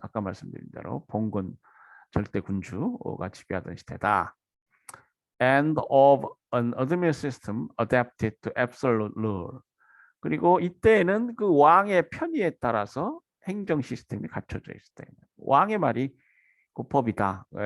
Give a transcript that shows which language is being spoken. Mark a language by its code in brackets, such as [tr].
[ko] 아까 말씀드린 대로 봉건 절대 군주가 지배하던 시대다. [en] And of an administrative system adapted to absolute rule. [ko] 그리고 이때에는 그 왕의 편의에 따라서 행정 시스템이 갖춰져 있을 때 왕의 말이 그 법이다.